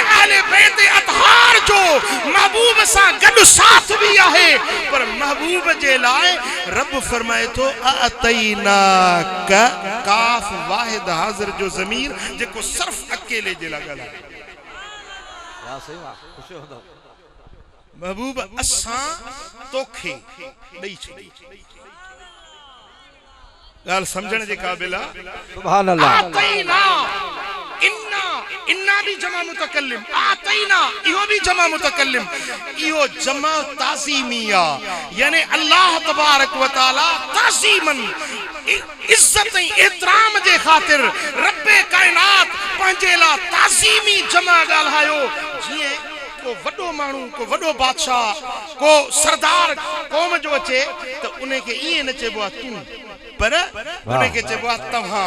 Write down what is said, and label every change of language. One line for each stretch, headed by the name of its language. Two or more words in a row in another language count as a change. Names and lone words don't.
Sindhi: अहले बैत अतहार जो महबूब सां गॾु साथ भी आहे पर महबूब जे लाइ रब फरमाए थो अतैनाका काफ वाहिद हाज़िर जो ज़मीर जेको सिर्फ़ अकेले जे लाइ ॻाल्हाए महबूब असां तोखे ॾेई छॾी ॻाल्हि सम्झण जे क़ाबिल आहे
Arabic: سبحان الله
Sindhi: आतैना इन्ना इन्ना भी जमा मुतकल्लिम आतैना इहो भी जमा मुतकल्लिम इहो जमा ताज़ीमी आहे यानी अल्लाह तबारक व तआला ताज़ीमन इज्जत ऐं एहतराम जे ख़ातिर रब्बे कायनात पंहिंजे लाइ ताज़ीमी जमा ॻाल्हायो जीअं को वॾो माण्हू को वॾो बादशाह को सरदार क़ौम जो अचे त उनखे ईअं न चइबो आहे तूं पर उनखे चइबो आहे तव्हां